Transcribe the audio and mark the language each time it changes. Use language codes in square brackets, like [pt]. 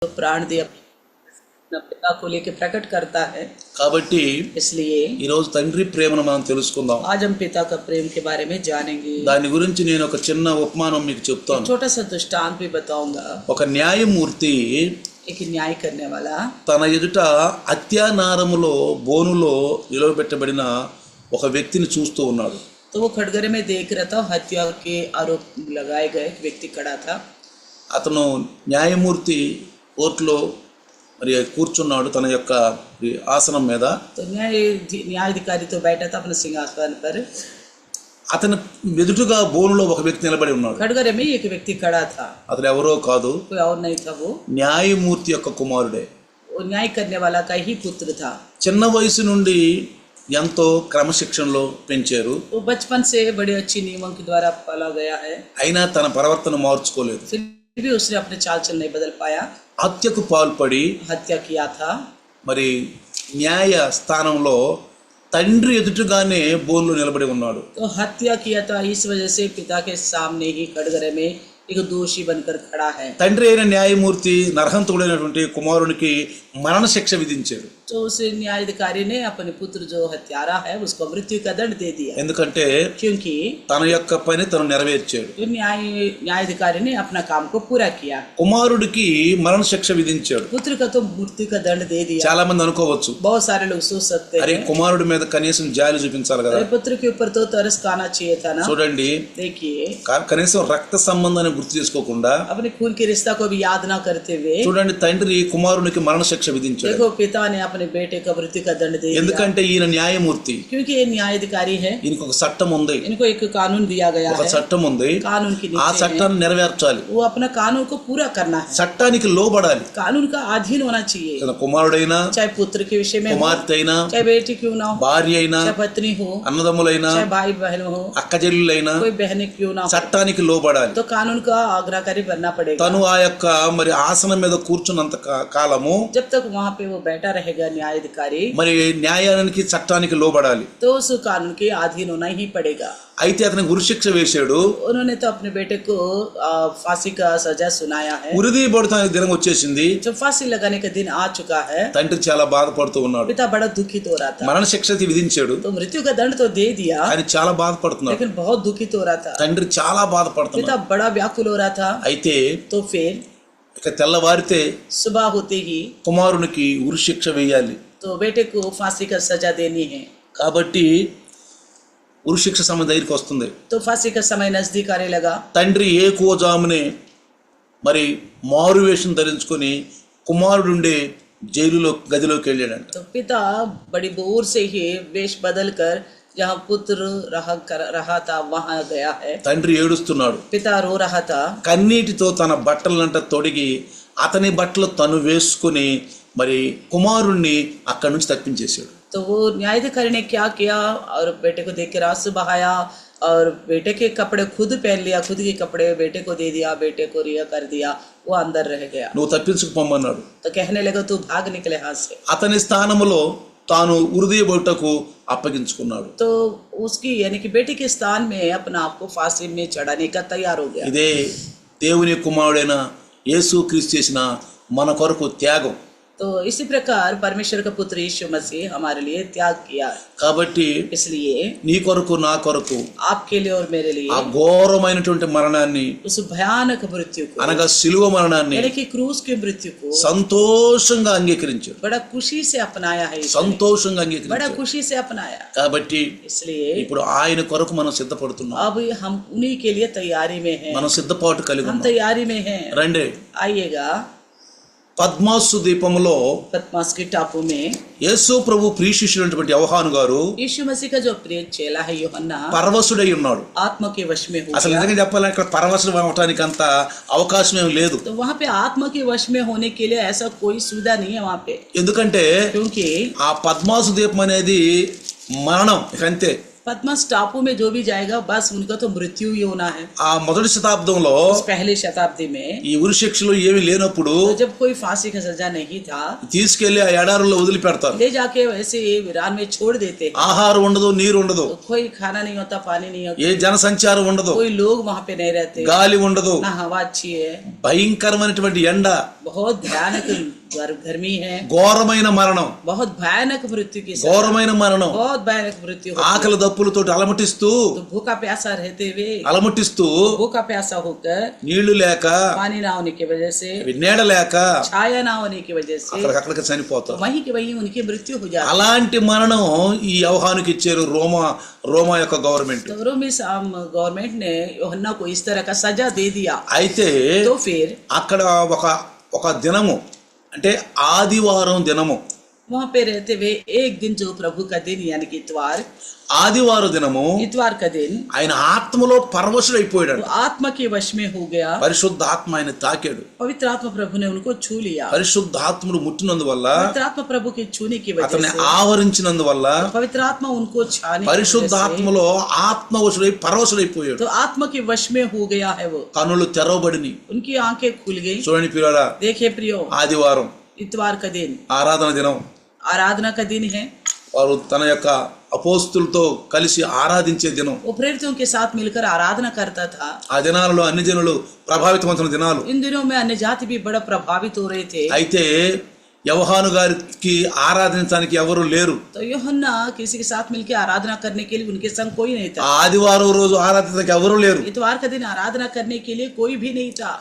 [hi] प्राण दिया अपने पिता को लेके प्रकट करता है। [te] కాబట్టి [hi] इसलिए [te] ఈ రోజు తండ్రి ప్రేమను మనం తెలుసుకుందాం. [hi] आज हम पिता का प्रेम के बारे में जानेंगे। [te] దాని గురించి నేను ఒక చిన్న ఉపమానం మీకు చెప్తాను. [hi] छोटा सा दृष्टांत भी बताऊंगा। [te] ఒక న్యాయమూర్తి [hi] एक न्याय करने वाला [te] తన ఎదుట హత్యానారములో బోనులో నిలవబెట్టబడిన ఒక వ్యక్తిని చూస్తూ ఉన్నాడు. [hi] तो वो खड़गरे में देख रहा था, हत्या के आरोप लगाए गए एक व्यक्ति खड़ा था। [te] అతను న్యాయమూర్తి కోర్టులో మరి కూర్చున్నాడు తన యొక్క ఆసనం మీద. [hi] तो न्यायाधिकारी तो बैठा था अपने सिंहासन पर। [te] అతను ఎదుటుగా బోనులో ఒక వ్యక్తి నిలబడి ఉన్నాడు. [hi] खड़गरे में एक व्यक्ति खड़ा था। [te] అతను ఎవరో కాదు, [hi] कोई और नहीं था, वो [te] న్యాయమూర్తి యొక్క కుమారుడే. [hi] वो न्याय करने वाला का ही पुत्र था। [te] చిన్న వయసు నుండి ఎంతో క్రమశిక్షణలో పెంచారు. [hi] वो बचपन से बड़े अच्छी नियमों के द्वारा पाला गया है, [te] అయినా తన ప్రవర్తన మార్చుకోలేదు. [hi] फिर भी उसने अपने चाल चल नहीं बदल पाया। [te] హత్యకు పాల్పడి [hi] हत्या किया था। [te] మరి న్యాయ స్థానంలో తండ్రి ఎదుటగానే బోన్లో నిలబడి ఉన్నాడు. [hi] तो हत्या किया था, इस वजह से पिता के सामने ही कटघरे में एक दोषी बनकर खड़ा है। [te] తండ్రి అయిన న్యాయమూర్తి నరహంతకుడైనటువంటి కుమారునికి మరణ శిక్ష విధించాడు. [hi] तो उस न्यायाधिकारी ने अपने पुत्र जो हत्यारा है उसको मृत्यु का दंड दे दिया, [te] ఎందుకంటే [hi] क्योंकि [te] తన యొక్క పని తను నెరవేర్చాడు. [hi] तो न्यायाधिकारी ने अपना काम को पूरा किया। [te] కుమారుడికి మరణ శిక్ష విధించాడు. [hi] पुत्र का तो मृत्यु का दंड दे दिया। [te] చాలా మంది అనుకోవచ్చు, [hi] बहुत सारे लोग सोच सकते [te] అరే [hi] हैं, [te] కుమారుడి మీద కనీసం జాలి చూపించాలి కదా. [hi] अरे पुत्र के ऊपर तो तरस खाना चाहिए था ना। [te] చూడండి, [hi] देखिए, [te] కనీసం రక్త సంబంధాన్ని గుర్తు చేసుకోకుండా [hi] अपने खून के रिश्ता को भी याद ना करते हुए [te] చూడండి తండ్రి కుమారునికి మరణ శిక్ష విధించాడు. [hi] देखो, पिता ने अपने बेटे का मृत्यु का दंड दे दिया, [te] ఎందుకంటే ఈయన న్యాయమూర్తి, [hi] क्योंकि ये न्यायाधिकारी है। [te] ఈయనకు ఒక చట్టం ఉంది, [hi] इनको एक कानून दिया गया [te] ఒక [hi] है, [te] చట్టం ఉంది. [hi] कानून के [te] ఆ [hi] नीचे [te] చట్టాన్ని నెరవేర్చాలి, [hi] वो अपना कानून को पूरा करना है, [te] చట్టానికి లోబడాలి. [hi] कानून का अधीन होना चाहिए। [te] తన కుమారుడైనా, [hi] चाहे पुत्र के विषय में हो, [te] కుమార్తె అయినా, [hi] चाहे बेटी क्यों ना हो, [te] భార్య అయినా, [hi] चाहे पत्नी हो, [te] అన్నదమ్ములైనా, [hi] चाहे भाई बहन हो, [te] అక్కచెల్లెలైనా [hi] कोई बहन क्यों ना हो, [te] చట్టానికి లోబడాలి. [hi] तो कानून का आज्ञाकारी बनना पड़ेगा। [te] తను ఆ యొక్క మరి ఆసనం మీద కూర్చున్నంత కాలము [hi] जब तक वहाँ पे वो बैठा रहेगा न्यायाधिकारी, [te] మరి న్యాయానికి చట్టానికి లోబడాలి. [hi] तो उस कानून के अधीन होना ही पड़ेगा। [te] అయితే అతనికి ఉరిశిక్ష వేశాడు. [hi] उन्होंने तो अपने बेटे को फांसी का सजा सुनाया है। [te] ఉరిదీయబడతానికి దినం వచ్చేసింది. [hi] जब फांसी लगाने का दिन आ चुका है, [te] తండ్రి చాలా బాధపడుతూ ఉన్నాడు. [hi] पिता बड़ा दुखित हो रहा था। [te] మరణ శిక్ష విధించాడు, [hi] तो मृत्यु का दंड तो दे दिया, [te] ఆయన చాలా బాధపడుతున్నాడు. [hi] लेकिन बहुत दुखित हो रहा था। [te] తండ్రి చాలా బాధపడుతున్నాడు. [hi] पिता बड़ा व्याकुल हो रहा था। [te] అయితే [hi] तो फिर [te] ఇక తెల్లవారితే [hi] सुबह होते ही [te] కుమారునికి ఉరిశిక్ష వేయాలి. [hi] तो बेटे को फांसी का सजा देनी है। [te] కాబట్టి ఉరిశిక్ష సమయం దగ్గరికి వస్తుంది. [hi] तो फांसी का समय नजदीक आने लगा। [te] తండ్రి ఏకోజామునే మరి మారువేషం ధరించుకొని కుమారుడుండే జైలులో గదిలోకి వెళ్ళాడంట. [hi] तो पिता बड़ी बोर से ही वेश बदल कर जहाँ पुत्र रहा था वहां गया है। [te] తండ్రి ఏడుస్తున్నాడు. [hi] पिता रो रहा था। [te] కన్నీటితో తన బట్టలంట తొడిగి అతని బట్టలు తను వేసుకుని మరి కుమారుణ్ణి అక్కడి నుంచి తప్పించేశాడు. [hi] तो वो न्यायाधिकारी ने क्या किया, और बेटे को देख कर आंसू बहाया और बेटे के कपड़े खुद पहन लिया, खुद के कपड़े बेटे को दे दिया, बेटे को रिहा कर दिया, वो अंदर रह गया। [te] నువ్వు తప్పించుకుపోమన్నాడు. [hi] तो कहने लगा तू भाग निकले हाथ से। [te] అతని స్థానములో తాను ఉరిదీయబడుటకు అప్పగించుకున్నాడు. [hi] तो उसकी यानी कि बेटे के स्थान में अपना आप को फांसी में चढ़ाने का तैयार हो गया। [te] ఇదే దేవుని కుమారుడైన యేసుక్రీస్తు చేసిన మన కొరకు త్యాగం. [hi] तो इसी प्रकार परमेश्वर का पुत्र यीशु मसीह हमारे लिए त्याग किया। [te] కాబట్టి [hi] इसलिए [te] నీ కొరకు నా కొరకు [hi] आपके लिए और मेरे लिए [te] ఆ ఘోరమైనటువంటి మరణాన్ని [hi] उस भयानक मृत्यु को, [te] అనగా సిలువ మరణాన్ని [hi] यानी कि क्रूस की मृत्यु को [te] సంతోషంగా అంగీకరించాడు. [hi] बड़ा खुशी से अपनाया है। [te] సంతోషంగా [hi] बड़ा [te] అంగీకరించాడు. [hi] खुशी से अपनाया। [te] కాబట్టి [hi] इसलिए [te] ఇప్పుడు ఆయన కొరకు మనం సిద్ధపడుతున్నాం. [hi] अब हम उन्हीं के लिए तैयारी में हैं, [te] మనం సిద్ధపాటు కలిగి [hi] हम [te] ఉన్నాం. [hi] तैयारी में हैं। [te] రండి, [hi] आइएगा। [te] పద్మాసు ద్వీపంలో [hi] पद्मास के टापू में [te] యేసు ప్రభు ప్రియ శిష్యుడైనటువంటి యోహాను గారు [hi] यीशु मसीह का जो प्रिय चेला है यूहन्ना [te] పరవశుడై ఉన్నాడు. [hi] आत्मा के वश में हो [te] అసలు [hi] गया। [te] నిజంగా చెప్పాలంటే ఇక్కడ పరవశుడు అవటానికి అంత అవకాశం ఏం లేదు. [hi] तो वहाँ पे आत्मा के वश में होने के लिए ऐसा कोई सुविधा नहीं है वहाँ पे, [te] ఎందుకంటే [hi] क्योंकि [te] ఆ పద్మాసు ద్వీపం అనేది మరణం ఇక అంతే. [hi] पद्मस टापू में जो भी जाएगा बस उनका तो मृत्यु ही होना है। [te] ఆ మొదటి శతాబ్దంలో [hi] उस पहली शताब्दी में [te] ఈ ఉరి శిక్షలు ఏమీ లేనప్పుడు [hi] तो जब कोई फांसी का सजा नहीं था, [te] తీసుకెళ్లి ఆ ఎడారుల్లో వదిలిపెడతారు. [hi] ले जाके वैसे वीरान में छोड़ देते। [te] ఆహారం ఉండదు, నీరు ఉండదు, [hi] तो कोई खाना नहीं होता, पानी नहीं होता, [te] ఏ జనసంచారం ఉండదు, [hi] कोई लोग वहाँ पे नहीं रहते, [te] గాలి ఉండదు, [hi] ना हवा अच्छी है, [te] భయంకరమైనటువంటి ఎండ, [hi] बहुत भयानक गर्मी है, [te] ఘోరమైన మరణం, [hi] बहुत भयानक मृत्यु की सजा, [te] ఘోరమైన మరణం, [hi] बहुत भयानक मृत्यु होती [te] ఆకలి దప్పులతో అలమటిస్తూ [hi] है। तो भूखा प्यासा रहते हुए, [te] అలమటిస్తూ [hi] भूखा प्यासा होकर, [te] నీళ్లు లేక [hi] पानी ना होने की वजह से, [te] నీడ లేక [hi] छाया ना होने की वजह से, [te] అక్కడికి [hi] तो [te] చనిపోతారు. [hi] वहीं की वहीं उनकी मृत्यु हो जाती [te] అలాంటి మరణం ఈ యోహానుకి ఇచ్చారు రోమా యొక్క గవర్నమెంట్. [hi] है। तो रोमी गवर्नमेंट ने यूहन्ना को इस तरह का सजा दे दिया। [te] అయితే [hi] तो फिर [te] అక్కడ ఒక దినము అంటే ఆదివారం దినము, [hi] वहाँ पे रहते हुए एक दिन जो प्रभु का दिन यानी कि [te] ఆదివారం దినము [hi] इतवार का दिन, [te] ఆయన ఆత్మలో పరవశుడైపోయాడు. [hi] तो आत्मा के वश में हो गया। [te] పరిశుద్ధ ఆత్మ ఆయన తాకాడు. [hi] पवित्र आत्मा प्रभु ने उनको छू लिया। [te] పరిశుద్ధ ఆత్ముడు ముట్టినందువల్ల, [hi] पवित्र आत्मा प्रभु के छूने की वजह [te] అతన్ని [hi] से, [te] ఆవరించినందువల్ల [hi] पवित्र आत्मा उनको छाने की [te] పరిశుద్ధ [hi] वजह से, [te] ఆత్మలో ఆత్మవశుడై పరవశుడైపోయాడు. [hi] तो आत्मा के वश में हो गया है वो। [te] కనులు తెరవబడిని. [hi] उनकी आंखें खुल गई। [te] చూడండి పిల్లరా, [hi] देखिए प्रियो, [te] ఆదివారం [hi] इतवार का दिन [te] ఆరాధన దినం. [hi] आराधना का दिन है। [te] వారు తన యొక్క అపోస్తులతో కలిసి ఆరాధించే దినం. [hi] वो प्रेरितों के साथ मिलकर आराधना करता था। [te] ఆ దినాలలో అన్ని జనులు ప్రభావితమవుతున్న దినాలు. [hi] इन दिनों में अन्य जाति भी बड़ा प्रभावित हो रहे थे। [te] అయితే యోహాను గారికి ఆరాధించడానికి ఎవరు లేరు. [hi] तो यूहन्ना किसी के साथ मिलकर आराधना करने के लिए उनके संग कोई नहीं था। [te] ఆదివారం రోజు ఆరాధించడానికి ఎవరు లేరు. [hi] इतवार का दिन आराधना करने के लिए कोई भी नहीं था।